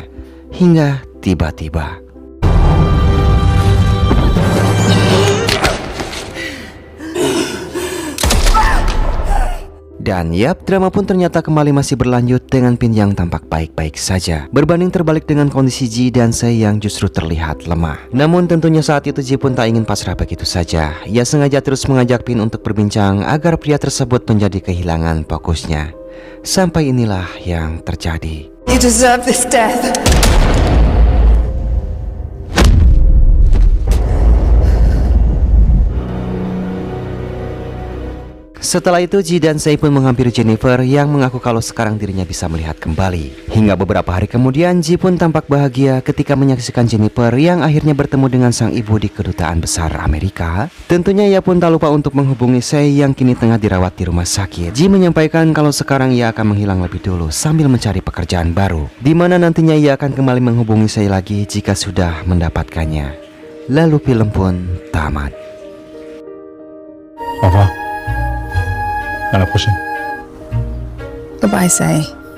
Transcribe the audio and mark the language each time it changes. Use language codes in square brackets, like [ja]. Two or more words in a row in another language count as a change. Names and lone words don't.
[id] Hingga tiba-tiba dan yap, drama pun ternyata kembali masih berlanjut dengan Pin yang tampak baik-baik saja, berbanding terbalik dengan kondisi Ji dan Sei yang justru terlihat lemah. Namun tentunya saat itu Ji pun tak ingin pasrah begitu saja. Ia sengaja terus mengajak Pin untuk berbincang agar pria tersebut menjadi kehilangan fokusnya. Sampai inilah yang terjadi. [en] You deserve this death. [id] Setelah itu Ji dan Sei pun menghampiri Jennifer yang mengaku kalau sekarang dirinya bisa melihat kembali. Hingga beberapa hari kemudian Ji pun tampak bahagia ketika menyaksikan Jennifer yang akhirnya bertemu dengan sang ibu di kedutaan besar Amerika. Tentunya ia pun tak lupa untuk menghubungi Sei yang kini tengah dirawat di rumah sakit. Ji menyampaikan kalau sekarang ia akan menghilang lebih dulu sambil mencari pekerjaan baru, di mana nantinya ia akan kembali menghubungi Sei lagi jika sudah mendapatkannya. Lalu film pun tamat. [fr] Au revoir. À la prochaine. [en] Goodbye, Say.